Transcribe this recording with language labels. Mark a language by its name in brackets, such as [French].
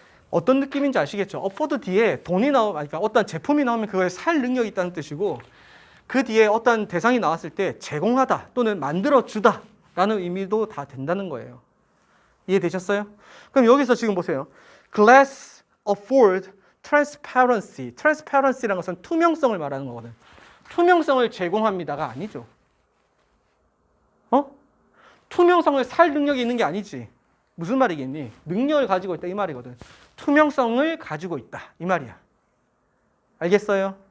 [Korean] 어떤 느낌인지 아시겠죠? afford 뒤에 돈이 그러니까 어떤 제품이 나오면 그걸 살 능력이 있다는 뜻이고, 그 뒤에 어떤 대상이 나왔을 때 제공하다 또는 만들어주다 라는 의미도 다 된다는 거예요. 이해되셨어요? 그럼 여기서 지금 보세요. [English] glass afford transparency. [Korean] transparency라는 것은 투명성을 말하는 거거든. 투명성을 제공합니다가 아니죠. 투명성을 살 능력이 있는 게 아니지. 무슨 말이겠니? 능력을 가지고 있다 이 말이거든. 투명성을 가지고 있다 이 말이야. 알겠어요?